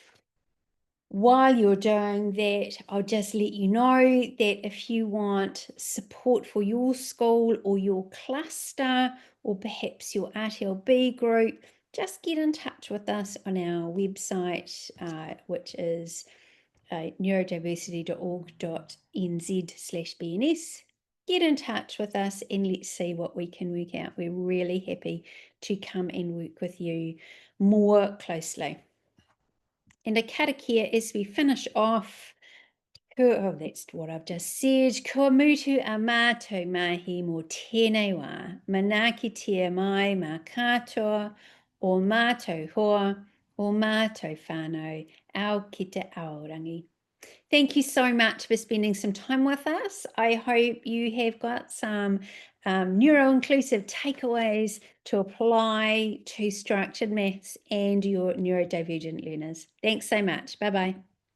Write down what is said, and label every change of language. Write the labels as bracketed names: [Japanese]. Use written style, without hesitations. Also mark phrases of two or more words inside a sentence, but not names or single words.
[English] While you're doing that, I'll just let you know that if you want support for your school or your cluster or perhaps your RTLB group, just get in touch with us on our website, which is neurodiversity.org.nz/BNS. Get in touch with us and let's see what we can work out. We're really happy to come and work with you more closely. And a karakia as we finish off. Oh, that's what I've just said. [Māori] Kua mutu a mātou mahi mō tēnei wā. Mana ki tia mai mā katoa, o mātou hoa, o mātou whānau, au ki te aorangi. [English] Thank you so much for spending some time with us. I hope you have got some neuro-inclusive takeaways to apply to structured maths and your neurodivergent learners. Thanks so much. Bye-bye.